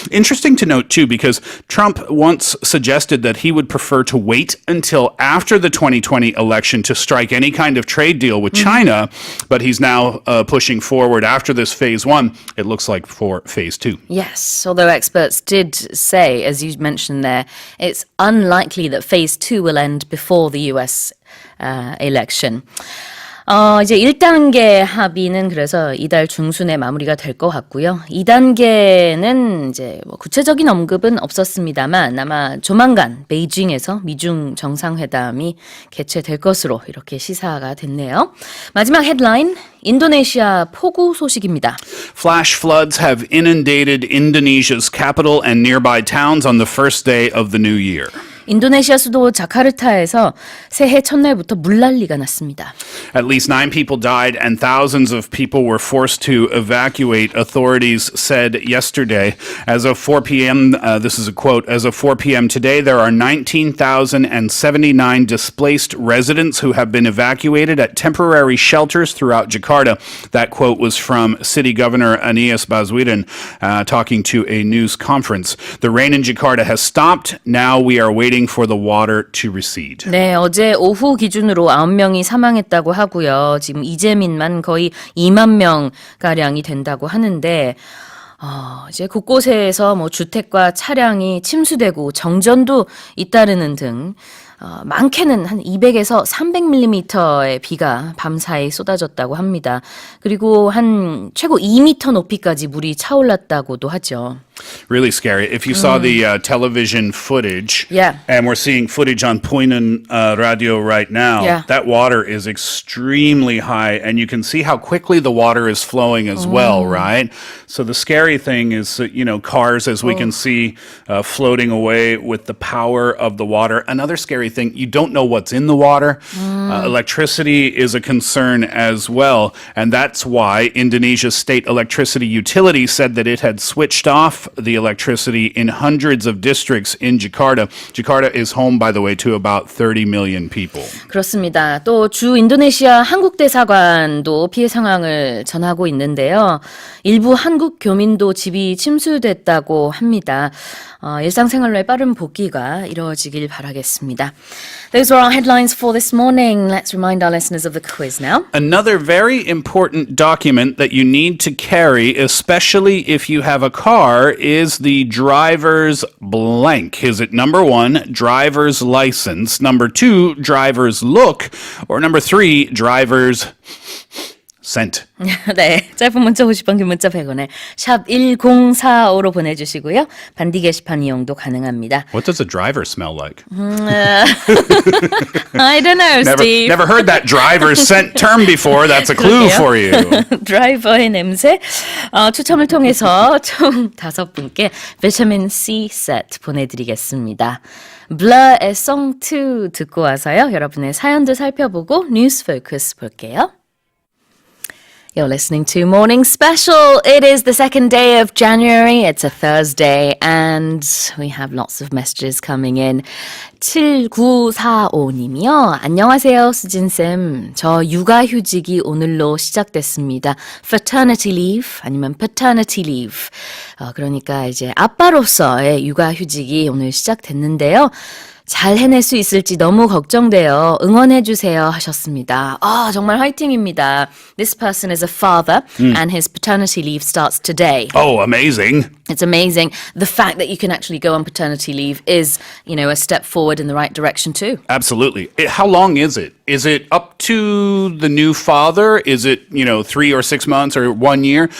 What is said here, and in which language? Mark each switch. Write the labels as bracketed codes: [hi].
[en] Interesting to note, too, because Trump once suggested that he would prefer to wait until after the 2020 election to strike any kind of trade deal with China, but he's now pushing forward after this Phase 1, it looks like, for Phase 2. Yes, although experts did say, as you mentioned there, it's unlikely that Phase 2 will end before the US election. [ko] 이제 1단계 합의는 그래서 이달 중순에 마무리가 될 것 같고요. 2단계는 이제 뭐 구체적인 언급은 없었습니다만 아마 조만간 베이징에서 미중 정상회담이 개최될 것으로 이렇게 시사가 됐네요. 마지막 헤드라인, 인도네시아 폭우 소식입니다. [en] Flash floods have inundated Indonesia's capital and nearby towns on the first day of the new year. [ko] 인도네시아 수도 자카르타에서 새해 첫날부터 물난리가 났습니다. [en] At least 9 people died and thousands of people were forced to evacuate, authorities said yesterday. As of 4 p.m., this is a quote, as of 4 p.m. today, there are 19,079 displaced residents who have been evacuated at temporary shelters throughout Jakarta. That quote was from City Governor Anies Baswedan talking to a news conference. The rain in Jakarta has stopped. Now we are waiting waiting for the water to recede. [ko] 네, 어제 오후 기준으로 9명이 사망했다고 하고요. 지금 이재민만 거의 2만 명 가량이 된다고 하는데 이제 곳곳에서 뭐 주택과 차량이 침수되고 정전도 잇따르는 등 많게는 한 200에서 300mm의 비가 밤사이 쏟아졌다고 합니다. 그리고 한 최고 2m 높이까지 물이 차올랐다고도 하죠. [en] Really scary. If you saw the television footage, Yeah. and we're seeing footage on Poinen radio right now, Yeah. that water is extremely high, and you can see how quickly the water is flowing as well, right? So the scary thing is, cars, as we can see, floating away with the power of the water. Another scary thing, you don't know what's in the water. Electricity is a concern as well, and that's why Indonesia's state electricity utility said that it had switched off the electricity in hundreds of districts in Jakarta. Jakarta is home, by the way, to about 30 million people. [ko] 그렇습니다. 또 주 인도네시아 한국 대사관도 피해 상황을 전하고 있는데요. 일부 한국 교민도 집이 침수됐다고 합니다. 일상생활로의 빠른 복귀가 이루어지길 바라겠습니다. [en] Those are our headlines for this morning. Let's remind our listeners of the quiz now. Another very important document that you need to carry, especially if you have a car, is the driver's blank. Is it number 1, driver's license, number 2, driver's look, or number 3, driver's scent? [ko] 네, 짧은 문자 50원, 긴 문자 100원에 샵 1045로 보내주시고요. 반디 게시판 이용도 가능합니다. [en] What does a driver smell like? I don't know, Steve. Never heard that driver's scent term before. That's a clue for you. [ko] 드라이버의 냄새. 추첨을 통해서 총 5분께 비타민 C 세트 보내드리겠습니다. 블러의 Song 2 듣고 와서요. 여러분의 사연들 살펴보고 뉴스 포커스 볼게요. [en] You're listening to Morning Special. It is the second day of January. It's a Thursday and we have lots of messages coming in. [ko] 7945님이요. 안녕하세요, 수진쌤. 저 육아휴직이 오늘로 시작됐습니다. [en] Fraternity leave 아니면 paternity leave. [ko] 그러니까 이제 아빠로서의 육아휴직이 오늘 시작됐는데요. 잘 해낼 수 있을지 너무 걱정돼요. 응원해주세요 하셨습니다. 정말 화이팅입니다. [en] This person is a father and his paternity leave starts today. Oh, amazing. It's amazing. The fact that you can actually go on paternity leave is, a step forward in the right direction too. Absolutely. How long is it? Is it up to the new father? Is it, 3 or 6 months or 1 year?